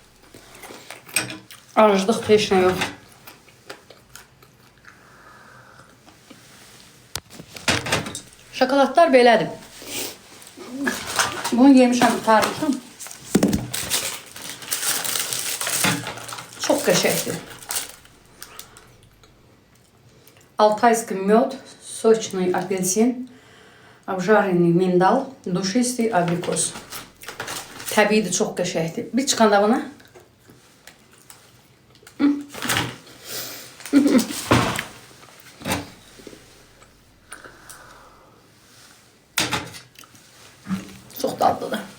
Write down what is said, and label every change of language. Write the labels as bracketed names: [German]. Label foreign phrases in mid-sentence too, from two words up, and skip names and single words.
[Azerbaijani] Arıclıq heç nə yox. Şokoladlar belədir. Bunu yemişəm, tutarmışam. Çox qəşəngdir. [Russian] Алтайский мед, сочный апельсин, обжаренный миндал, душистый абрикос. [Azerbaijani] Təbiidir, çox qəşəngdir. Bir çıxanda buna. Çox dadlıdır.